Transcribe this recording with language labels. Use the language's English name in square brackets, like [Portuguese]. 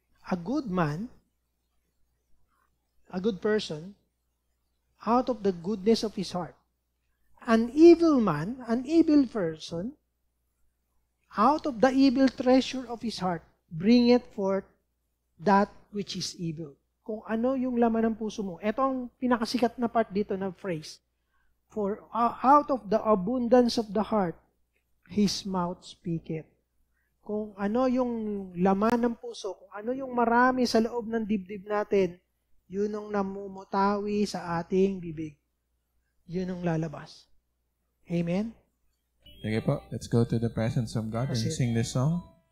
[English] A good man, a good person, out of the goodness of his heart. An evil man, an evil person, out of the evil treasure of his heart, bringeth forth that which is evil. [Filipino] Kung ano yung laman ng puso mo. Ito ang pinakasikat na part dito na phrase. [English] For out of the abundance of the heart, his mouth speaketh. [Filipino] Kung ano yung laman ng puso, kung ano yung marami sa loob ng dibdib natin, yun ang namumutawi sa ating bibig. Yun ang lalabas. Amen? Sige po, [English] let's go to the presence of God and sing this song.